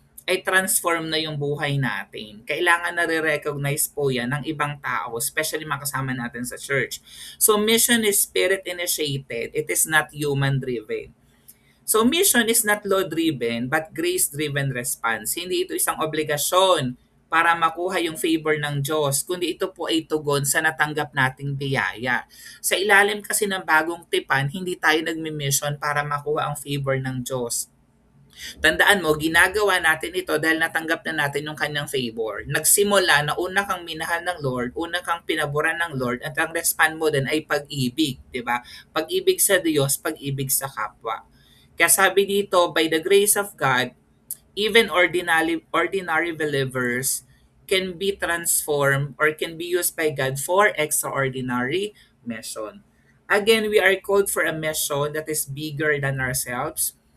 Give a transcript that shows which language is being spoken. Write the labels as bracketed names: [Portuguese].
[Filipino] ay transform na yung buhay natin. Kailangan na-recognize po yan ng ibang tao, especially mga kasama natin sa church. [English] So mission is spirit-initiated. It is not human-driven. So mission is not law-driven but grace-driven response. [Filipino] Hindi ito isang obligasyon para makuha yung favor ng Diyos, kundi ito po ay tugon sa natanggap nating biyaya. Sa ilalim kasi ng bagong tipan, hindi tayo nagmi-mission para makuha ang favor ng Diyos. Tandaan mo, ginagawa natin ito dahil natanggap na natin yung kanyang favor. Nagsimula na una kang minahal ng Lord, una kang pinaboran ng Lord, at ang respond mo din ay pag-ibig, di ba? Pag-ibig sa Diyos, pag-ibig sa kapwa. Kaya sabi dito, [English] by the grace of God, even ordinary believers can be transformed or can be used by God for extraordinary mission. Again, we are called for a mission that is bigger than ourselves.